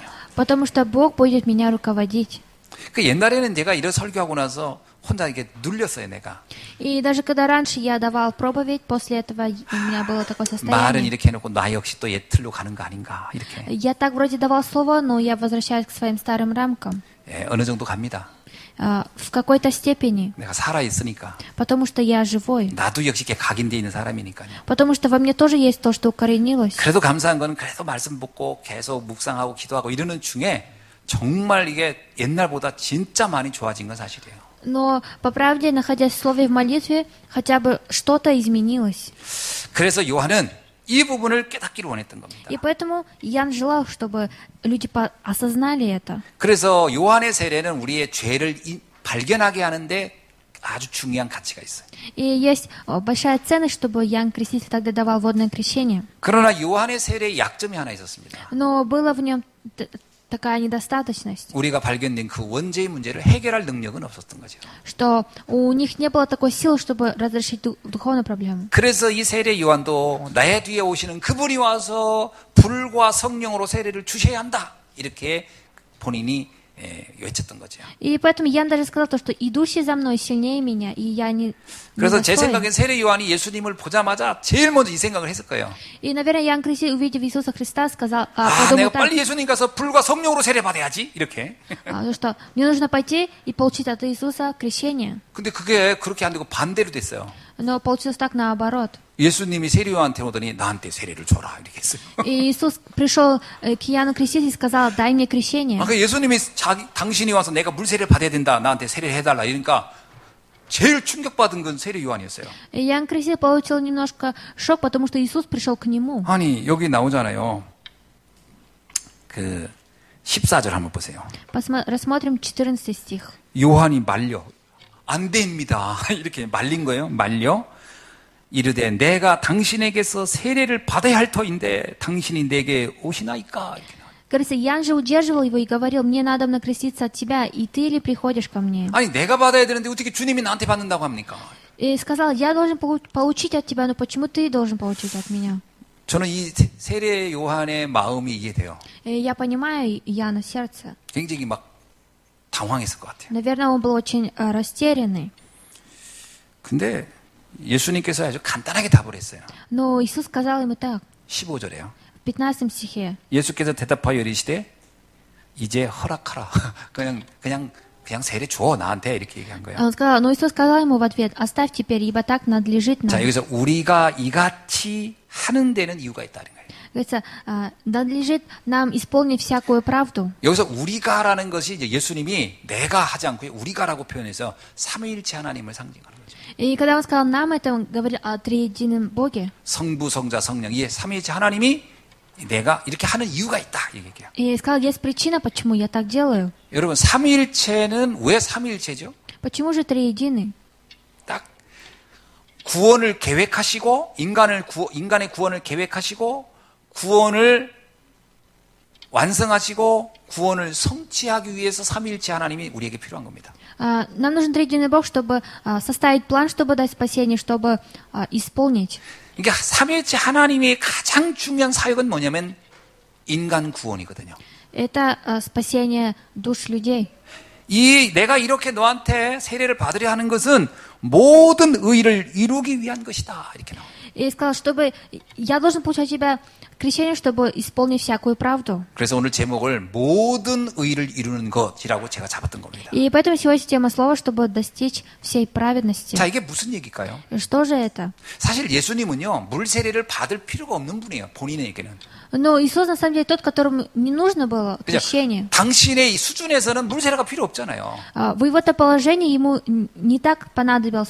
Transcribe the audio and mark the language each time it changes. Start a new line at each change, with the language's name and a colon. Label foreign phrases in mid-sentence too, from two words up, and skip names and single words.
Russian: Потому что Бог будет меня руководить.
Korean: 그 옛날에는 제가 이런 설교하고 나서 혼자 이렇게 눌렸어요, 내가.
Russian: И даже когда раньше я давал проповедь, после этого у меня было такое
Korean: 말은
Russian: состояние.
Korean: 이렇게 해놓고 나 역시 또 옛틀로 가는 거 아닌가 이렇게.
Russian: Я так вроде давал слово, но я возвращаюсь к своим старым рамкам.
Korean: 예, 어느 정도 갑니다.
Russian: В какой-то степени.
Korean: 내가 살아 있으니까.
Russian: Потому что я живой.
Korean: 나도 역시 이렇게 각인돼 있는 사람이니까요.
Russian: Потому что во мне тоже есть то, что укоренилось.
Korean: 그래도 감사한 건 그래도 말씀 듣고 계속 묵상하고 기도하고 이러는 중에 정말 이게 옛날보다 진짜 많이 좋아진 건 사실이에요.
Russian: Но, по правде, находясь в слове в молитве, хотя бы что-то изменилось.
Korean: 그래서 요한은 이 부분을 깨닫기를 원했던 겁니다.
Russian: И поэтому Ян желал, чтобы люди осознали это.
Korean: 그래서 요한의 세례는 우리의 죄를 발견하게 하는데 아주 중요한 가치가 있어요.
Russian: И есть большая ценность, чтобы Ян Креститель тогда давал водное крещение.
Korean: 그러나 요한의 세례에 약점이 하나 있었습니다.
Russian: Но была в нем такая недостаточность,
Korean: 우리가 발견된 그 원죄의 문제를 해결할 능력은 없었던 거죠.
Russian: что у них не было такой силы, чтобы разрешить духовную проблему.
Korean: 그래서 이 세례 요한도 나의 뒤에 오시는 그분이 와서 불과 성령으로 세례를 주셔야 한다. 이렇게 본인이 외쳤던 거죠.
Russian: И поэтому Ян даже сказал то, что идущий за мной сильнее меня, и я не
Korean: 그래서 제
Russian: достоин.
Korean: 생각엔 세례 요한이 예수님을 보자마자 제일 먼저 이 생각을 했을 거예요.
Russian: И, наверное, Ян Креститель, увидев Иисуса Христа, сказал,
Korean: 아,
Russian: подумал
Korean: 내가
Russian: так,
Korean: 빨리 예수님 가서 불과 성령으로 세례 받아야지. 이렇게.
Russian: ну что мне нужно пойти и получить от Иисуса крещение.
Korean: 근데 그게 그렇게 안 되고 반대로 됐어요.
Russian: Но получилось так наоборот.
Korean: 예수님이 세례 요한한테 오더니 나한테 세례를 줘라. 이렇게 했어요.
Russian: И Иисус пришел к Иоанну Крестителю и сказал, дай мне крещение.
Korean: 그 예수님이 당신이 와서 내가 물 세례를 받아야 된다. 나한테 세례를 해달라. 이러니까 제일 충격받은 건 세례 요한이었어요.
Russian: И Иоанн Креститель получил немножко шок, потому что Иисус пришел к нему.
Korean: 아니 여기 나오잖아요. 그 14절 한번 보세요.
Russian: Рассмотрим 14 стих.
Korean: 요한이 말려 안 됩니다. 이렇게 말린 거예요. 말려 이르되 내가 당신에게서 세례를 받아야 할 터인데 당신이 내게 오시나이까. 이렇게 나와요.
Russian: Говорится, Ян же удерживал его и говорил, мне надо накреститься от тебя, и ты ли приходишь ко мне?
Korean: 아니 내가 받아야 되는데 어떻게 주님이 나한테 받는다고 합니까?
Russian: И сказал, я должен получить от тебя, но почему ты должен получить от меня?
Korean: 저는 이 세례 요한의 마음이 이해돼요.
Russian: И я понимаю Яна сердце.
Korean: 굉장히 막 당황했을 것 같아요.
Russian: Наверное, он был очень растерянный.
Korean: 근데 예수님께서 아주 간단하게 답을 했어요.
Russian: Но Иисус сказал ему так,
Korean: 15절에요.
Russian: в 15 стихе.
Korean: 예수께서 대답하여 이르시되 이제 허락하라. 그냥 세례 줘 나한테 이렇게 얘기한 거예요.
Russian: Он сказал, но Иисус сказал ему в ответ, оставь теперь, ибо так надлежит
Korean: 자
Russian: нам.
Korean: 여기서 우리가 이같이 하는 데는 이유가 있다는 거예요.
Russian: Говорится, надлежит нам исполнить всякую правду.
Korean: 여기서 우리가라는 것이 이제 예수님이 내가 하지 않고 우리가라고 표현해서 삼위일체 하나님을 상징하는 거죠.
Russian: И когда он сказал нам это, он говорил о триедином Боге.
Korean: 성부, 성자, 성령 이 삼위일체 하나님이 내가 이렇게 하는 이유가 있다 이 얘기예요.
Russian: И сказал, есть причина, почему я так делаю.
Korean: 여러분 삼위일체는 왜 삼위일체죠?
Russian: Почему же триединый?
Korean: 딱 구원을 계획하시고 인간의 구원을 계획하시고 구원을 완성하시고 구원을 성취하기 위해서 삼위일체 하나님이 우리에게 필요한 겁니다.
Russian: Нам нужен триединый Бог, чтобы составить план, чтобы дать спасение, чтобы исполнить.
Korean: 그러니까 삼위일체 하나님의 가장 중요한 사역은 뭐냐면 인간 구원이거든요.
Russian: Это спасение душ людей.
Korean: 내가 이렇게 너한테 세례를 받으려 하는 것은 모든 의를 이루기 위한 것이다. 이렇게 나와요.
Russian: И сказал, чтобы я должен получать тебя крещение, чтобы исполнить всякую правду.
Korean: 그래서 오늘 제목을 모든 의를 이루는 것이라고 제가 잡았던 겁니다.
Russian: И поэтому сегодня тема слова, чтобы достичь всей праведности.
Korean: 자, 이게 무슨 얘기일까요?
Russian: Что же это?
Korean: 사실 예수님은요, 물 세례를 받을 필요가 없는 분이에요. 본인에게는.
Russian: Но Иисус, на самом деле, тот, которому не нужно было
Korean: 그죠?
Russian: крещение.
Korean: 당신의 이 수준에서는 물 세례가 필요 없잖아요.
Russian: В его-то положении ему не так понадобилось